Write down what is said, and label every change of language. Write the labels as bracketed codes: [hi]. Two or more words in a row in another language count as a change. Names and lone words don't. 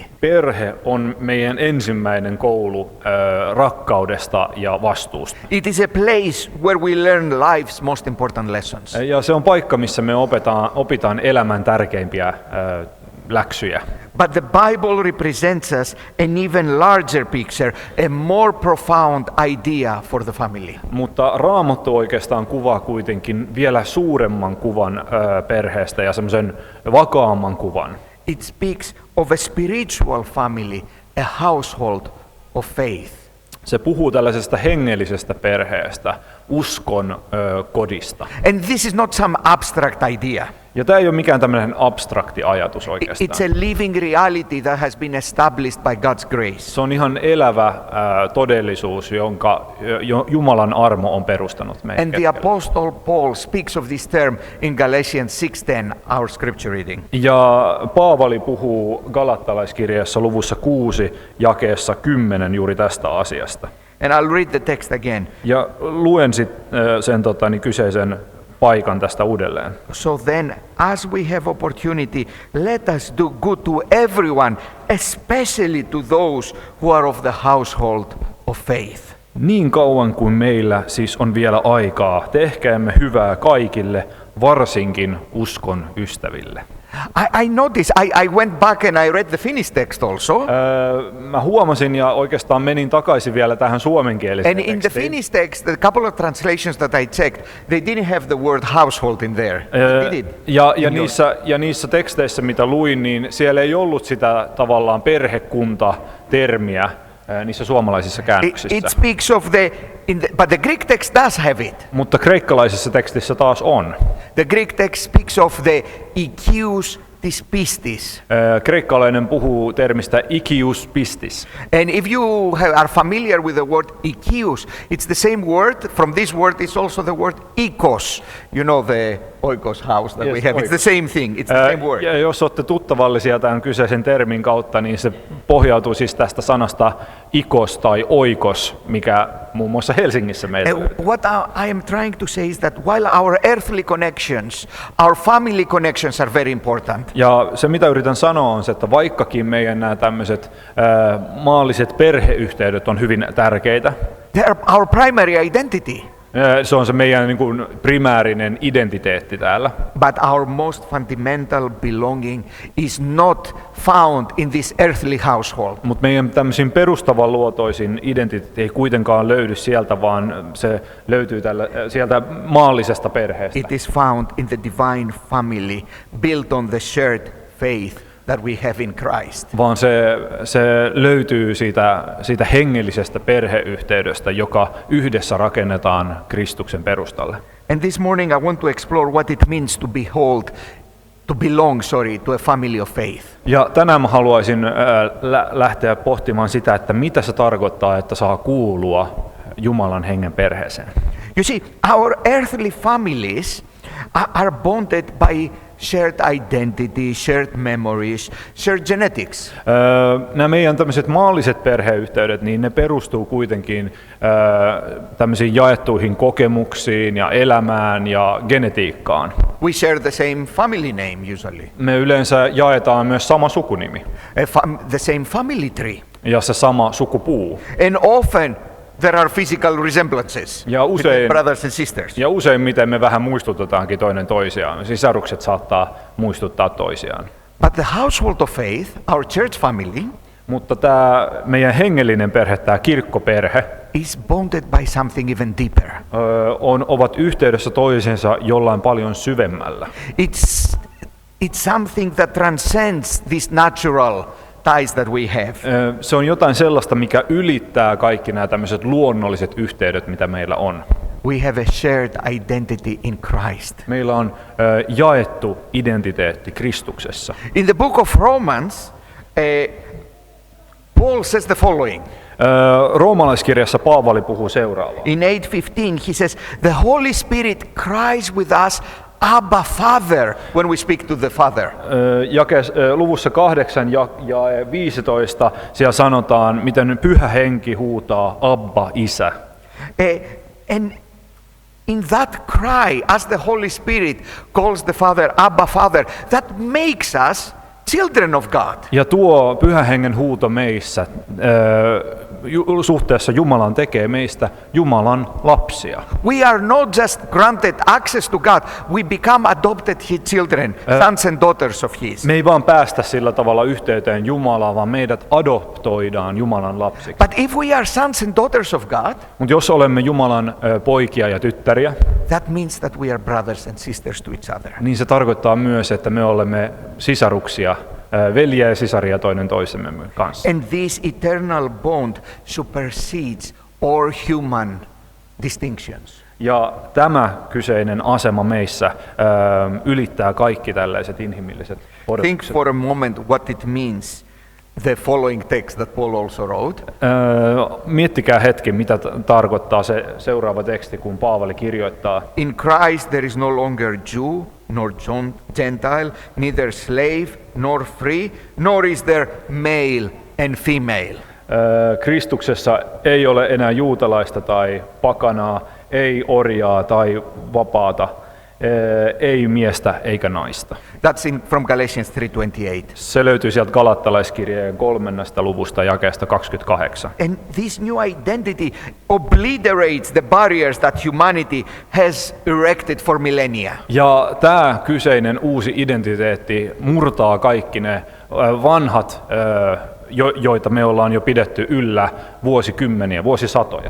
[fi] Perhe on meidän ensimmäinen koulu rakkaudesta ja vastuusta. [en] It is a place where we learn life's most important lessons. [fi] Ja se on paikka, missä me opitaan elämän tärkeimpiä läksyjä. [en] But the Bible represents us an even larger picture, a more profound idea for the family. [fi] Mutta Raamattu oikeastaan kuvaa kuitenkin vielä suuremman kuvan perheestä ja semmoisen vakaamman kuvan. [en] It speaks of a spiritual family, a household of faith. [fi] Se puhuu tällaisesta hengellisestä perheestä, uskon kodista. [en] And this is not some abstract idea. [fi] Ja tämä ei ole mikään tämmöinen abstrakti ajatus oikeastaan. [en] It's a living reality that has been established by God's grace. [fi] Se on ihan elävä todellisuus, jonka Jumalan armo on perustanut meidän [en] And the Apostle Paul speaks of this term in Galatians 6:10, our scripture reading. [fi] Ja Paavali puhuu Galattalaiskirjassa luvussa 6 jakeessa 10 juuri tästä asiasta. [en] And I'll read the text again. [fi] Ja luen sen kyseisen paikan tästä uudelleen. [en] So then, as we have opportunity, let us do good to everyone, especially to those who are of the household of faith. [fi] Niin kauan kuin meillä siis on vielä aikaa, tehkäämme hyvää kaikille, varsinkin uskon ystäville. [en] I noticed, I went back and I read the Finnish text also. [fi] Mä huomasin ja oikeastaan menin takaisin vielä tähän suomenkieliseen [en] And in the [fi] tekstiin. [en] Finnish text, the couple of translations that I checked, they didn't have the word household in there. Did it? [fi] Ja niissä teksteissä, mitä luin, niin siellä ei ollut sitä tavallaan perhekunta-termiä niissä suomalaisissa [en] It [fi] käännöksissä. [en] speaks of but the Greek text does have it. [fi] Mutta kreikkalaisessa tekstissä taas on. [en] The Greek text speaks of the [el] οικείους της πίστεως. [fi] Kreikkalainen puhuu termistä [el] οικείους πίστεως. [en] And if you are familiar with the word ikius, it's the same word. From this word is also the word ikos. You know the oikos house that we Yes, have. It's the same thing. It's the same word. [fi] Ja jos olette tuttavallisia tämän kyseisen termin kautta, niin se pohjautuu siis tästä sanasta ikos tai oikos, mikä muun muassa Helsingissä meillä löytyy. [en] What I am trying to say is that while our earthly connections, our family connections are very important, [fi] Ja se mitä yritän sanoa on se, että vaikkakin meidän nämä tämmöiset maalliset perheyhteydet on hyvin tärkeitä, [en] they are our primary identity. [fi] se on se meidän niin kuin primäärinen identiteetti täällä, [en] But our most fundamental belonging is not found in this earthly household. [fi] mutta meidän tämmöisiin perustavanluotoisin identiteetti ei kuitenkaan löydy sieltä, vaan se löytyy sieltä maallisesta perheestä. [en] It is found in the divine family, built on the shared faith that we have in Christ. [fi] Vaan se löytyy siitä hengellisestä perheyhteydestä, joka yhdessä rakennetaan Kristuksen perustalle. [en] And this morning I want to explore what it means to belong to a family of faith. [fi] Ja tänään mä haluaisin lähteä pohtimaan sitä, että mitä se tarkoittaa, että saa kuulua Jumalan hengen perheeseen. [en] You see, our earthly families are bonded by shared identity, shared memories, shared genetics. [fi] Nämä meidän tämmöiset maalliset perheyhteydet, niin ne perustuu kuitenkin tämmöisiin jaettuihin kokemuksiin ja elämään ja genetiikkaan. [en] We share the same family name usually, [fi] Me yleensä jaetaan myös sama sukunimi [en] the same family tree. [fi] ja se sama sukupuu. [en] And often there are physical resemblances [fi] Ja [en] between brothers and sisters. [fi] Ja useimmiten me vähän muistutetaankin toinen toisiaan. Sisarukset saattaa muistuttaa toisiaan. [en] But the household of faith, our church family, [fi] Mutta tämä meidän hengellinen perhe, tämä kirkkoperhe, [en] is bonded by something even deeper. [fi] ovat yhteydessä toisensa jollain paljon syvemmällä. [en] It's something that transcends these natural ties that we have. [fi] Se on jotain sellaista, mikä ylittää kaikki nämä tämmöiset luonnolliset yhteydet, mitä meillä on. [en] We have a shared identity in Christ. [fi] Meillä on jaettu identiteetti Kristuksessa. [en] In the book of Romans, Paul says the following. [fi] Roomalaiskirjassa Paavali puhuu seuraavaa. [en] In 8:15 he says, the Holy Spirit cries with us, Abba Father, when we speak to the Father. [fi] Luvussa 8 ja 15 siellä sanotaan, miten Pyhä Henki huutaa Abba, Isä. [en] And in that cry, as the Holy Spirit calls the Father, Abba Father, that makes us children of God. [fi] Ja tuo Pyhän Hengen huuto meissä suhteessa Jumalaan tekee meistä Jumalan lapsia. [en] We are not just granted access to God, we become adopted His children, sons and daughters of His. [fi] Me ei vaan päästä sillä tavalla yhteyteen Jumalaan, vaan meidät adoptoidaan Jumalan lapsiksi. [en] But if we are sons and daughters of God, [fi] Mutta jos olemme Jumalan poikia ja tyttäriä, [en] that means that we are brothers and sisters to each other. [fi] niin se tarkoittaa myös, että me olemme sisaruksia, veljiä ja sisaria toinen toisemme kanssa. [en] And this eternal bond supersedes all human distinctions. [fi] Ja tämä kyseinen asema meissä ylittää kaikki tällaiset inhimilliset [en] Think [fi] odotukset. [en] for a moment what it means, the following text that Paul also wrote. [fi] Miettikää hetki, mitä tarkoittaa se seuraava teksti, kun Paavali kirjoittaa. [en] In Christ there is no longer Jew nor Gentile, neither slave nor free, nor is there male and female. [fi] Kristuksessa ei ole enää juutalaista tai pakanaa, ei orjaa tai vapaata, ei miestä eikä naista. [en] That's from Galatians 3:28. [fi] Se löytyy sieltä Galattalaiskirjeen 3. luvusta jakeesta 28. [en] And this new identity obliterates the barriers that humanity has erected for millennia. [fi] Ja tämä kyseinen uusi identiteetti murtaa kaikki ne vanhat, joita me ollaan jo pidetty yllä vuosikymmeniä, vuosisatoja.